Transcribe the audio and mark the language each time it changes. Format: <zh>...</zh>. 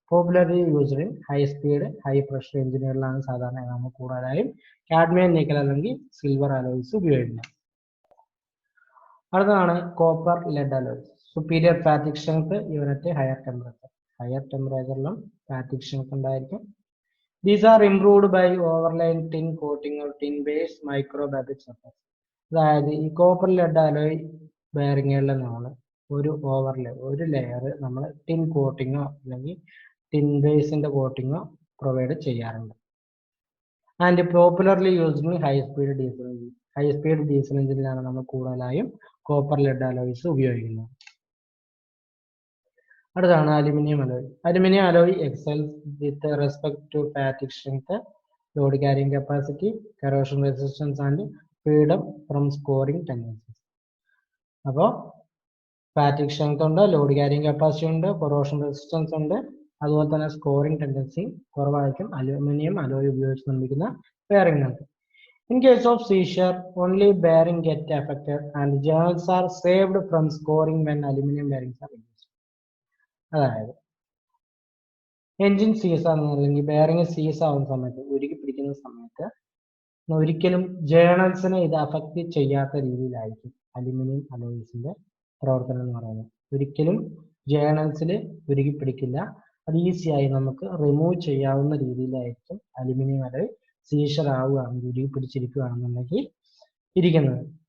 <en>popularly used in high speed high pressure</en> <ml>എഞ്ചിനുകളിലാണ് സാധാരണ നമ്മൾ കൂടുതലായും കാഡ്മിയം നിക്കൽ അല്ലെങ്കിൽ സിൽവർ അലോയ്സ് ഉപയോഗിക്കുന്നത്. അടുത്തതാണ് copper lead alloys.</ml> <en>superior fatigue strength even at higher</en> <ml>ടെമ്പറേച്ചറിലും ഫാറ്റിക് strength ഉണ്ടായിരിക്കും.</ml> <en>These are improved by overlaying tin coating or tin base microbeadic surface.</en> <ml>അതായത് ഈ copper lead alloy ബെയറിങ്ങുകളിൽ നമ്മൾ ഒരു ലെയർ നമ്മൾ ടിൻ കോട്ടിങ്ങോ അല്ലെങ്കിൽ ടിൻ ബേസിന്റെ കോട്ടിങ്ങോ പ്രൊവൈഡ് ചെയ്യാറുണ്ട്.</ml> <en>and popularly used in high speed diesel</en> <ml>എഞ്ചിനിലാണ് നമ്മൾ കൂടുതലായും കോപ്പർ ലെഡ് അലോയ്സ് ഉപയോഗിക്കുന്നത്.</ml> <en>അടുത്താണ് aluminium alloy. Aluminium alloy excels with respect to fatigue strength, load carrying capacity, corrosion resistance and freedom from scoring tendencies.</en> <ml>അപ്പോൾ ഫാറ്റിക് strength ഉണ്ട്, load carrying capacity ഉണ്ട്, corrosion resistance ഉണ്ട്, അതുപോലെ തന്നെ സ്കോറിംഗ് ടെൻഡൻസി കുറവായിരിക്കും അലുമിനിയം അലോയ് ഉപയോഗിച്ച് നിർമ്മിക്കുന്ന ബെയറിംഗുകൾക്ക്.</ml> <en>In case of seizure, only bearing get affected and journals are saved from scoring when aluminum bearings are used.</en> <ml>അതായത് എൻജിൻ സീസ് ആകുന്ന അല്ലെങ്കിൽ ബെയറിംഗ് സീസ് ആവുന്ന സമയത്ത്, ഉരുക്കി പിടിക്കുന്ന സമയത്ത് ഒരിക്കലും ജേണൽസിനെ ഇത് അഫക്റ്റ് ചെയ്യാത്ത രീതിയിലായിരിക്കും അലുമിനിയം അലോയ്സിന്റെ പ്രവർത്തനം എന്ന് പറയുന്നത്. ഒരിക്കലും ജേണൽസിൽ ഉരുക്കി പിടിക്കില്ല. അത് ഈസിയായി നമുക്ക് റിമൂവ് ചെയ്യാവുന്ന രീതിയിലായിരിക്കും അലുമിനിയം അലോയ് സീഷർ ആവുകയാണെങ്കിൽ, ഉരുക്കി പിടിച്ചിരിക്കുകയാണെന്നുണ്ടെങ്കിൽ ഇരിക്കുന്നത്.</ml>